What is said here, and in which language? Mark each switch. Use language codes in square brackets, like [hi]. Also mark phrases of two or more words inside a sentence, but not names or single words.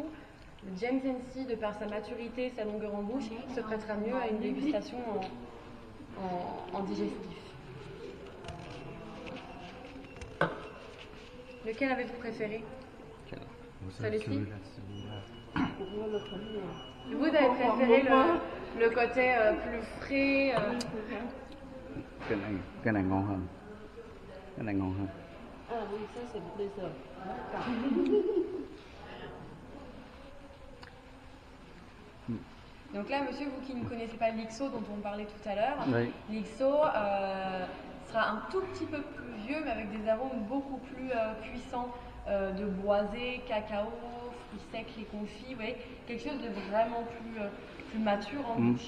[fr] Le James Hennessy, de par sa maturité, sa longueur en bouche, se prêtera mieux à une dégustation en digestif. Lequel avez-vous préféré? Celui-ci? Vous avez préféré le côté plus frais [vi] Cái này ngon hơn. Cái này ngon hơn. [fr] Ah oui, ça c'est le dessert. Donc là, monsieur, vous qui ne connaissez pas l'XO dont on parlait tout à l'heure, Oui. l'XO sera un tout petit peu plus vieux, mais avec des arômes beaucoup plus puissants de boisé, cacao, fruits secs, les confits, vous voyez, quelque chose de vraiment plus mature en bouche.